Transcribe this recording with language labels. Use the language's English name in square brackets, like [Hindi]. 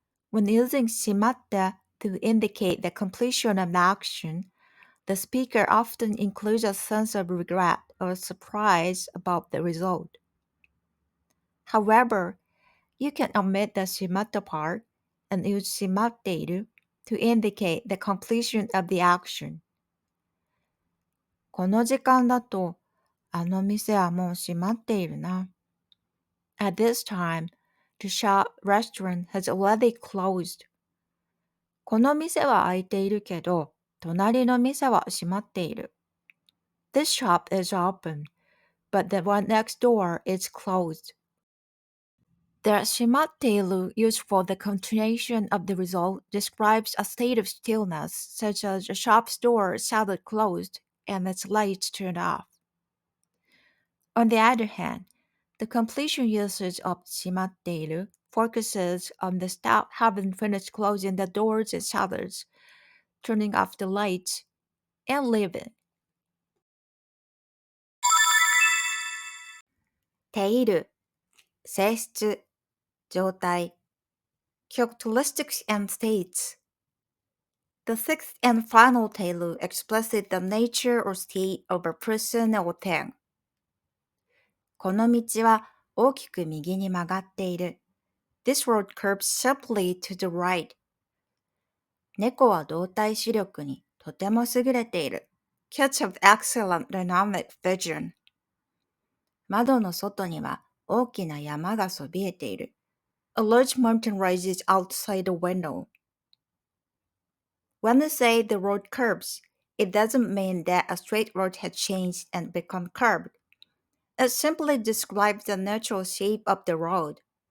[English] When using 閉まって to indicate the completion of the action, the speaker often includes a sense of regret or surprise about the result. However, you can omit the 閉まった part and use 閉まっている to indicate the completion of the action. [Japanese] この時間だと、あの店はもう閉まっているな。 [English] At this time, the shop restaurant has already closed. [Japanese] この店は開いているけど、隣の店は閉まっている。 [English] This shop is open, but the one next door is closed. The 閉まっている used for the continuation of the result describes a state of stillness, such as a shop's door suddenly closed and its lights turned off. On the other hand, the completion usage of 閉まっている focuses on the staff having finished closing the doors and shutters, turning off the lights, and leaving. ている、性質、状態 characteristics and states. The sixth and final teilu expresses the nature or state of a person or thing. [Japanese] この道は大きく右に曲がっている。 [English] This road curves sharply to the right. [Japanese] 猫は動体視力にとても優れている。 [English] Cats have excellent dynamic vision. [Japanese] 窓の外には大きな山がそびえている。 [English] A large mountain rises outside the window. When you say the road curves, it doesn't mean that a straight road has changed and become curved. It simply describes the natural shape of the road.